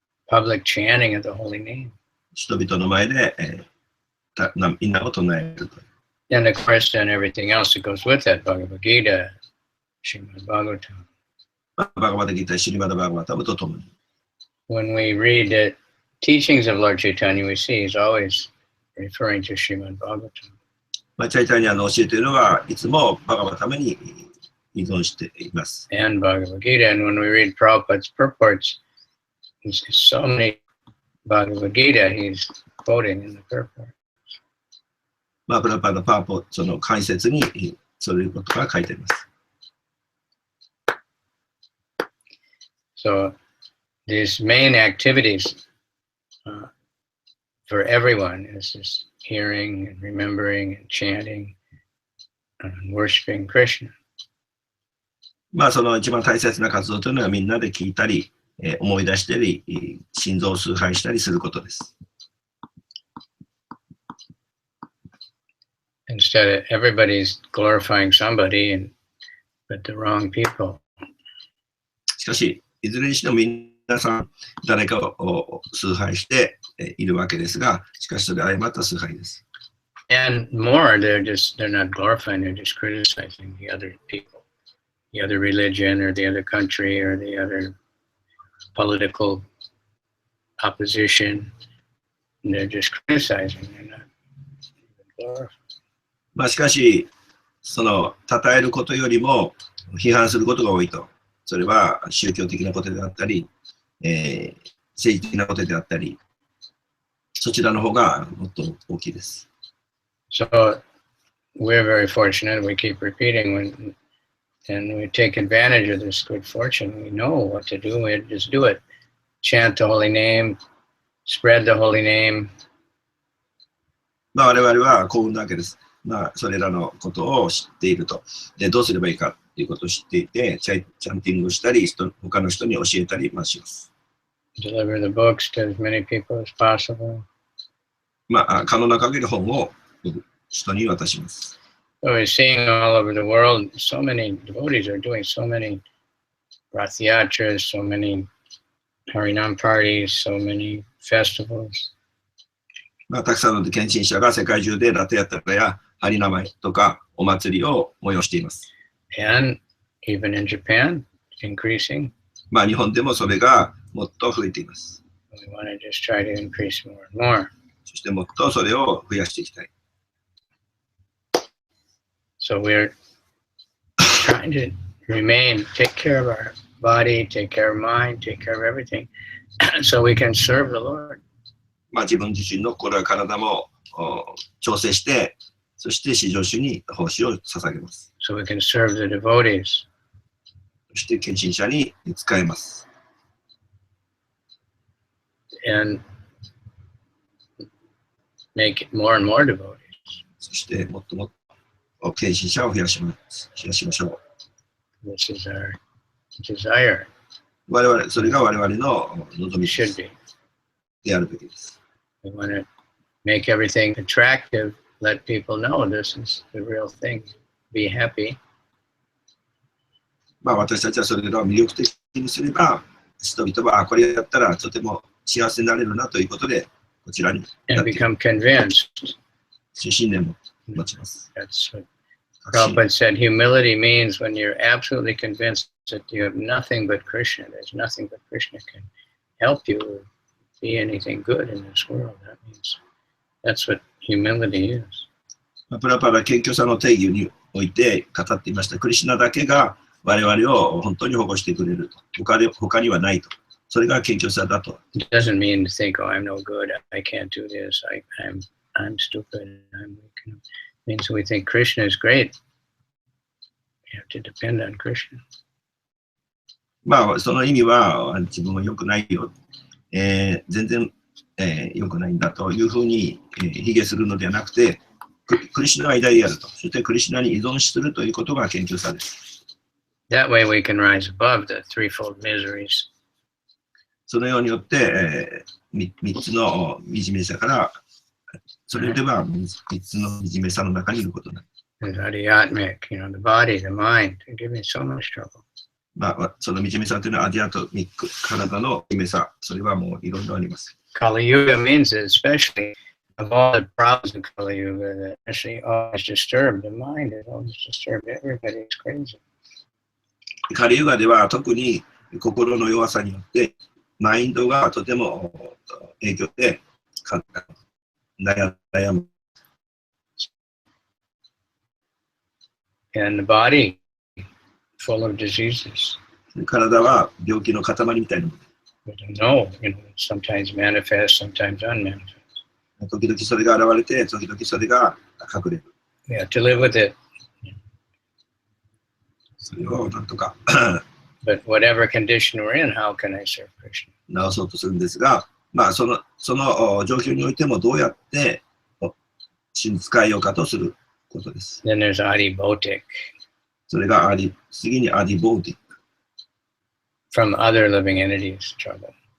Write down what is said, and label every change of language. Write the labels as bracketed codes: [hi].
[en] Public chanting of the holy name. [ja] 人々の前で、みんなを唱えると。 [en] And of course, then everything else that goes with that, Bhagavad Gita, Srimad Bhagavatam. [ja] バガバタギータ、シリマダバガバタムとともに。 [en] When we read the teachings of Lord Chaitanya, we see he's always referring to Srimad Bhagavatam. [ja] チャイタニアの教えというのはいつもバガバタムに依存しています。 [en] And Bhagavad Gita. And when we read Prabhupada's purports, there's so many Bhagavad Gita he's quoting in the purport. [ja] プラパのパーポその解説にそういうことが書いてあります。 [en] So these main activities for everyone is just hearing and remembering and chanting and worshiping Krishna. [ja] その一番大切な活動というのはみんなで聞いたり、思い出したり、心臓を崇拝したりすることです。 [en] Instead, everybody's glorifying somebody, but the wrong people. [ja] しかし、いずれにしても皆さん誰かを崇拝しているわけですが、しかしそれは誤った崇拝です。 [en] And more, they're not glorifying, they're just criticizing the other people, the other religion or the other country or the other political opposition. And they're just criticizing, they're not even glorifying. [ja] しかし、その、称えることよりも批判することが多いと。それは宗教的なことであったり、政治的なことであったり、そちらの方がもっと大きいです。 [en] So, we're very fortunate. We keep repeating and we take advantage of this good fortune. We know what to do. We just do it. Chant the holy name, spread the holy name. [ja] 我々は幸運なわけです。それらのことを知っていると。で、どうすればいいかということを知っていて、チャンティングしたり、他の人に教えたりします。 [en] Deliver the books to as many people as possible. [ja] 可能な限り本を人に渡します。 [en] So we're seeing all over the world, so many devotees are doing so many Rath Yatras, so many Harinam parties, so many festivals. [ja] たくさんの献身者が世界中でラテヤタラやハリナマイとかお祭りを催しています。 [en] And even in Japan, it's increasing. [ja] 日本でもそれがもっと増えています。 [en] We want to just try to increase more and more. [ja] そしてもっとそれを増やしていきたい。 [en] So we're trying to take care of our body, take care of mind, take care of everything, so we can serve the Lord. [ja] 自分自身の心や体も調整して、そして至上主に奉仕を捧げます。 [en] So we can serve the devotees. [ja] そして献身者に使えます。 [en] And make it more and more devotees. [ja] そしてもっともっと献身者を増やしましょう。 [en] This is our desire. [ja] それが我々の望みであるべきです。 [en] We want to make everything attractive, let people know this is the real thing. Be happy. [ja] 私たちはそれらを魅力的にすれば、人々はこれやったらとても幸せになれるなということで、こちらに [en] and become convinced. [ja] 信念も持ちます。 [en] That's what Prabhupada said. Humility means when you're absolutely convinced that you have nothing but Krishna. There's nothing but Krishna can help you or be anything good in this world. That means that's what humility is. [ja] プラパラ謙虚さの定義において語っていました。クリシュナだけが我々を本当に保護してくれると。他にはないと。それが謙虚さだと。 [en] It doesn't mean to think, oh, I'm no good. I can't do this. I'm stupid. I'm weak. It means we think Krishna is great. You have to depend on Krishna. [ja] その意味は自分は良くないよ。全然良くないんだというふうに卑下するのではなくて、クリシュナが偉大であると。そしてクリシュナに依存するということが謙虚さです。 [en] That way we can rise above the threefold miseries. [ja] そのようによって、3つの惨めさから、それでは3つの惨めさの中にいることになる。 [en] Adhyatmic, the body, the mind, they give me so much trouble. [ja] その惨めさというのはアディアトミック、体の惨めさ、それはもういろいろあります。 [en] Kali Yuga means that especially of all the problems in Kali Yuga, that actually always disturbed, the mind is always disturbed, everybody's crazy. [ja] カリユガでは特に心の弱さによって、マインドがとても影響で悩む。 [en] And the body full of diseases. [ja] 体は病気の塊みたいなもの。 [en] We don't know, sometimes manifest, sometimes unmanifest. [ja] 時々それが現れて、時々それが隠れる。 [en] We have to live with it. [ja] それをなんとか [en] But whatever condition we're in, how can I serve Krishna? [ja] 直そうとするんですが、まあその状況においてもどうやって使えようかとすることです。 [en] Then there's Adi Bhotik. [ja] それが次にアディボーティック。 [en] From other living entities, trouble.